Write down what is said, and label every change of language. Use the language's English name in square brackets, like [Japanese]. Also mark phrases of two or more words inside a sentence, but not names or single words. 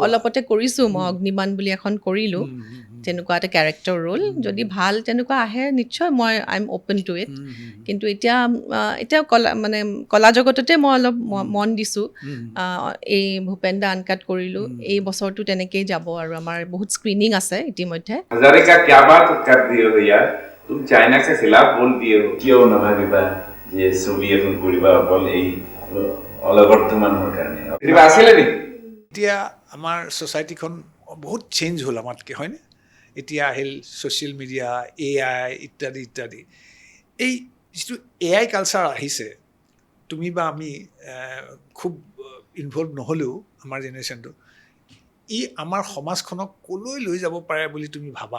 [Assamese] অলপতে কৰিছোঁ মই অগ্নিবাণ বুলি এখন কৰিলোঁ, তেনেকুৱা এটা কেৰেক্টাৰ ৰোল। যদি ভাল তেনেকুৱা আহে নিশ্চয় মই [English] I am open to it. [Assamese] কিন্তু এতিয়া মানে কলা জগততে মই অলপ মন দিছোঁ। এই ভূপেন দা আনকাট কৰিলোঁ, এই বছৰটো তেনেকেই যাব আৰু আমাৰ বহুত স্ক্ৰিনিং আছে ইতিমধ্যে। [Hindi] हजारे का क्या बात कर दिए हो यार, तुम चाइना के खिलाफ बोल दिए हो। क्यों ना [Assamese] भाबिबा যে ছবি এখন কৰিবা অকল এই অলগৰ্থ মানুহৰ কাৰণে? কিবা আছিলে নেকি? এতিয়া আমাৰ ছ'চাইটিখন বহুত চেঞ্জ হ'ল আমাতকৈ, হয়নে? এতিয়া আহিল ছ'চিয়েল মিডিয়া, AI ইত্যাদি ইত্যাদি। এই যিটো AI কালচাৰ আহিছে, তুমি বা আমি খুব ইনভলভ নহ'লেও আমাৰ জেনেৰেশ্যনটো, ই আমাৰ সমাজখনক ক'লৈ লৈ যাব পাৰে বুলি তুমি ভাবা?